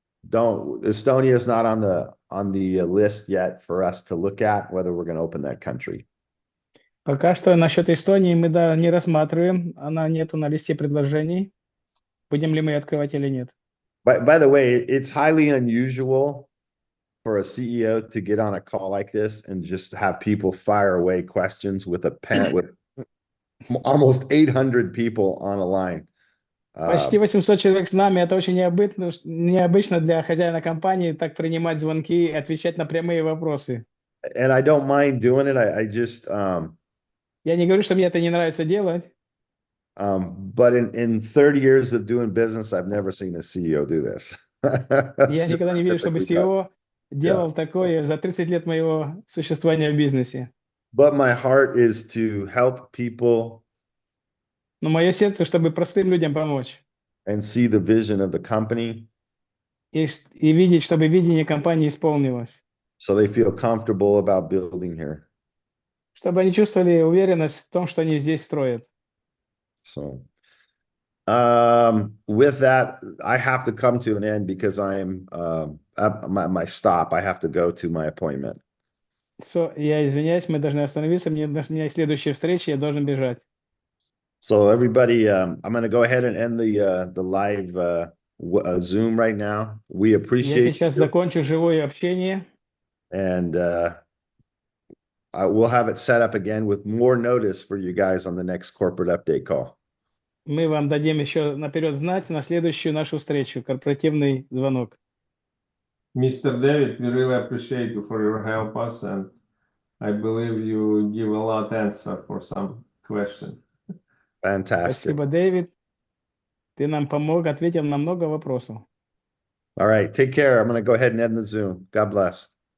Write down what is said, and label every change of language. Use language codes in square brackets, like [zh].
[en] Estonia is not on the list yet for us to look at whether we're going to open that country. [ru] Пока что насчет Эстонии мы не рассматриваем, она нету на листе предложений. Будем ли мы открывать или нет? [en] By the way, it's highly unusual for a CEO to get on a call like this and just have people fire away questions with a pen with almost 800 people on a line. [ru] Почти 800 человек с нами. Это очень необычно для хозяина компании так принимать звонки и отвечать на прямые вопросы. [en] And I don't mind doing it. I just [ru] Я не говорю, что мне это не нравится делать. [en] But in 30 years of doing business, I've never seen a CEO do this. [ru] Я никогда не видел, чтобы CEO делал такое за 30 лет моего существования в бизнесе. [en] But my heart is to help people. [ru] Но мое сердце, чтобы простым людям помочь. [en] And see the vision of the company. [ru] И видеть, чтобы видение компании исполнилось. [en] So they feel comfortable about building here. [ru] Чтобы они чувствовали уверенность в том, что они здесь строят. [en] So, with that, I have to come to an end because I'm at my stop. I have to go to my appointment. [ru] Я извиняюсь, мы должны остановиться. У меня есть следующая встреча, я должен бежать. [en] So everybody, I'm going to go ahead and end the live Zoom right now. We appreciate. [ru] Я сейчас закончу живое общение. [en] And we'll have it set up again with more notice for you guys on the next corporate update call. [ru] Мы вам дадим еще наперед знать на следующую нашу встречу, корпоративный звонок. [en] Mr. David, we really appreciate you for your help us, and I believe you give a lot answer for some question. Fantastic. [ru] Спасибо, Дэвид. Ты нам помог, ответил на много вопросов. [en] All right, take care. I'm going to go ahead and end the Zoom. God bless.